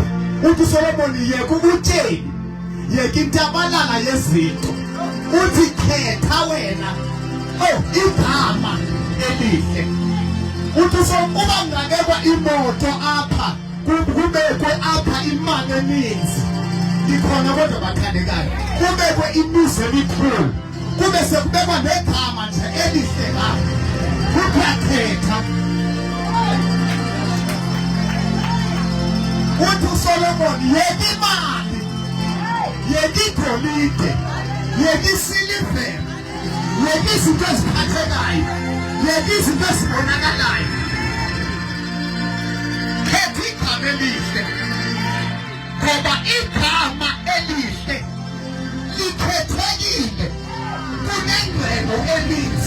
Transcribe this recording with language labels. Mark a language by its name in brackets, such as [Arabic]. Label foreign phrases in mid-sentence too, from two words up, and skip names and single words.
[Xhosa] Uthi uSolomon yeka ubutyebi, yeka intabalala yezinto, uthi khetha wena igama elihle. Uthi uba ngakekwa imoto apha kubekwe apha imali eninzi ikhona kodwa bathandekayo, kubekwe imizi emikhulu, kube sekubekwa negama nje elihle ngapha, kuyakhetha. Uthi uSolomon yeka imali, yeka igolide, yeka isilivere, yeka izinto eziphathekayo, yeka izinto ezibonakalayo, khetha igama elihle ngoba igama elihle likhethekile kunengcebo eninzi.